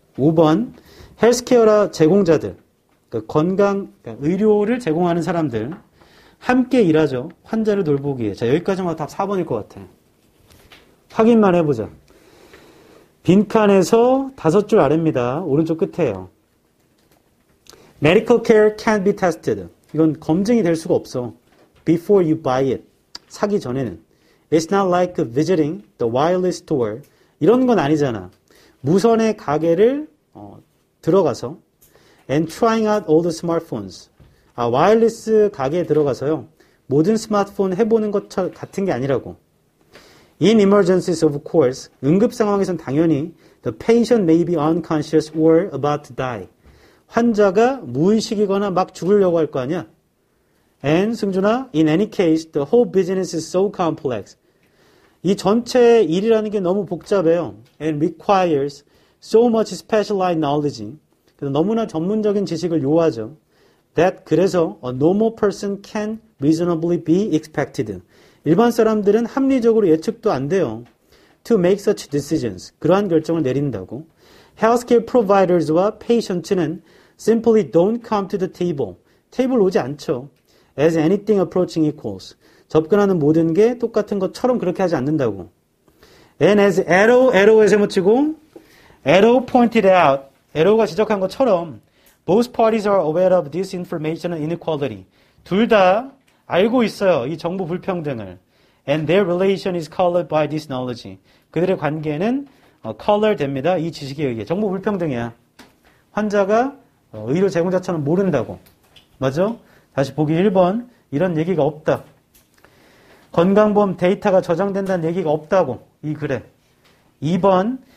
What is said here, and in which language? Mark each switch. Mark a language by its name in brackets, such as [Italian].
[Korean] 5번 헬스케어라 제공자들, 그러니까 그러니까 의료를 제공하는 사람들 함께 일하죠. 환자를 돌보기 위해. 자, 여기까지만 답 4번일 것 같아. 확인만 해보자. 빈칸에서 5줄 아래입니다. 오른쪽 끝에요. [English] Medical care can't be tested. [Korean] 이건 검증이 될 수가 없어. [English] Before you buy it. [Korean] 사기 전에는. [English] It's not like visiting the wireless store. [Korean] 이런 건 아니잖아. 무선의 가게를 들어가서 [English] and trying out all the smartphones. [Korean] 와이어리스 가게에 들어가서요. 모든 스마트폰 해보는 것 같은 게 아니라고. [English] In emergencies, of course, [Korean] 응급 상황에선 당연히 [English] the patient may be unconscious or about to die. [Korean] 환자가 무의식이거나 막 죽으려고 할 거 아니야. [English] And 승준아, in any case, the whole business is so complex. [Korean] 이 전체 일이라는 게 너무 복잡해요. [English] And requires so much specialized knowledge. [Korean] 그래서 너무나 전문적인 지식을 요하죠. [English] That 그래서 a normal person can reasonably be expected. [Korean] 일반 사람들은 합리적으로 예측도 안 돼요. [English] To make such decisions. [Korean] 그러한 결정을 내린다고. [English] Healthcare providers와 patients는 simply don't come to the table. [Korean] 테이블 오지 않죠. [English] As anything approaching equals. [Korean] 접근하는 모든 게 똑같은 것처럼 그렇게 하지 않는다고. [English] And as arrow에 [Korean] 세모치고 [English] arrow pointed out. arrow가 [Korean] 지적한 것처럼 [English] both parties are aware of this information and inequality. [Korean] 둘 다 알고 있어요. 이 정보 불평등을. [English] And their relation is colored by this knowledge. [Korean] 그들의 관계는 color 됩니다. 이 지식에 의해. 정보 불평등이야. 환자가 의료 제공자처럼 모른다고. 맞아? 다시 보기 1번. 이런 얘기가 없다. 건강보험 데이터가 저장된다는 얘기가 없다고. 이 글에. 2번.